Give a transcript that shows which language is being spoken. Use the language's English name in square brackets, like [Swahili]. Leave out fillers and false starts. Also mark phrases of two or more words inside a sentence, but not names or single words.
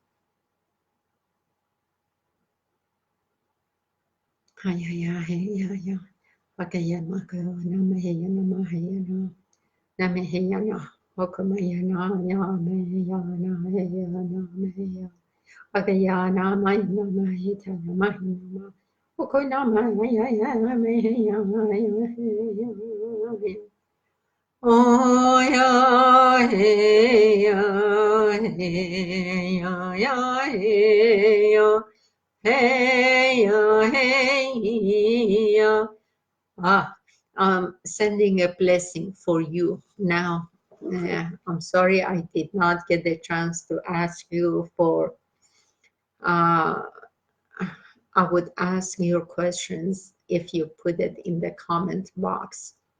[English] Hey, hey, hey, hey. Okay, maka nama hey nama hey no. Nama hey no. Okama no no me ya no hey no me ya. Okay, ya nama nama hey ta nama nama. Okay, nama ya ya me ya ya. Oh ya hey ya hey ya ya hey ya hey ya hey Sending a blessing for you now. I'm sorry I did not get the chance to ask you for, I would ask your questions if you put it in the comment box.